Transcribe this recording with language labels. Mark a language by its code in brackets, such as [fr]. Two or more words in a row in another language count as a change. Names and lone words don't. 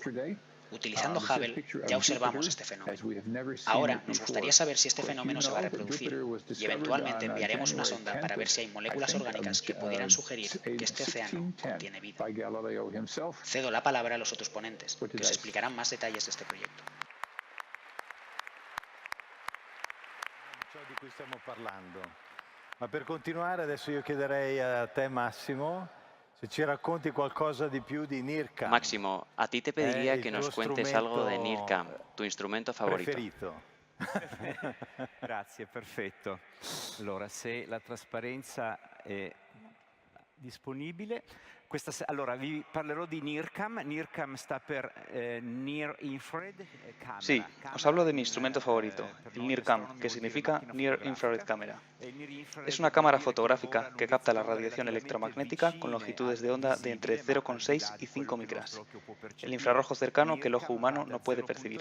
[es] Utilizando Hubble ya observamos este fenómeno. Ahora nos gustaría saber si este fenómeno se va a reproducir y eventualmente enviaremos una sonda para ver si hay moléculas orgánicas que pudieran sugerir que este océano contiene vida. Cedo la palabra a los otros ponentes, que os explicarán más detalles de este proyecto. [it] Ciò di cui stiamo parlando. Ma per continuare adesso io chiederei a te Massimo se ci racconti qualcosa di più di NIRCam. [es] Máximo, a ti te pediría que nos cuentes algo de NIRCam, tu instrumento favorito. [it] Preferito. Grazie, perfetto. Allora, se la trasparenza è disponibile, allora vi parlerò di NIRCam. NIRCam sta per Near Infrared Camera. [es] Sí, os hablo de mi instrumento favorito, el NIRCam, que significa Near Infrared Camera. Es una cámara fotográfica que capta la radiación electromagnética con longitudes de onda de entre 0,6 y 5 micras, el infrarrojo cercano que el ojo humano no puede percibir.